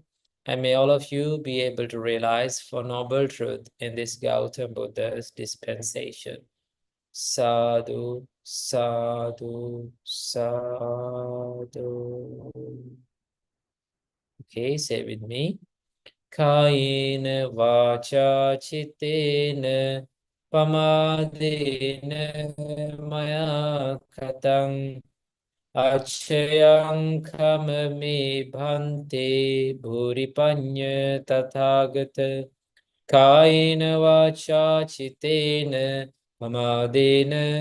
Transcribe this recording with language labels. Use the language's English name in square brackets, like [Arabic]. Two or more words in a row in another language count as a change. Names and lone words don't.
[English] And may all of you be able to realize for noble truth in this Gautam Buddha's dispensation. [Pali] Sadhu, sadhu, sadhu. [English] Okay, say with me. [Pali] Kayena vacha chittena pamādena maya katang acchayam khamami bhante bhuripanya tathagata kāyena vācā cittena pamādena